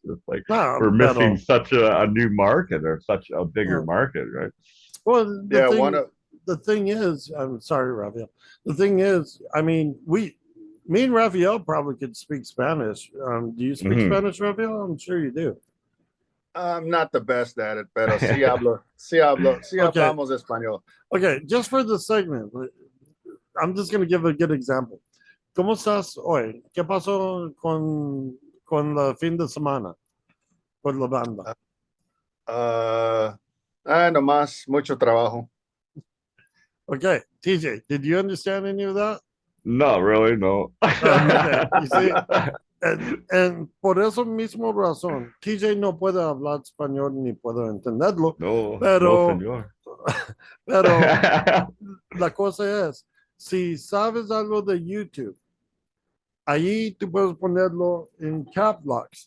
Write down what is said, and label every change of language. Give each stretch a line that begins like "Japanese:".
English: It's like we're missing such a new market, or such a bigger market, right? Well, the thing is, I'm sorry, Raphael. The thing is, I mean, me and Raphael probably could speak Spanish. Do you speak Spanish, Raphael? I'm sure you do. I'm not the best at it,
Spanish: pero sí hablamos español.
English: Okay, just for the segment, I'm just going to give a good example.
Spanish: ¿Cómo estás hoy? ¿Qué pasó con la fin de semana? Con la banda. Nomás mucho trabajo.
English: Okay, TJ, did you understand any of that? Not really, no. Okay, you see, and
Spanish: por eso mismo razón, TJ no puede hablar español ni puedo entenderlo. No, pero, no, señor. Pero la cosa es, si sabes algo de YouTube, ahí tú puedes ponerlo en cap locks.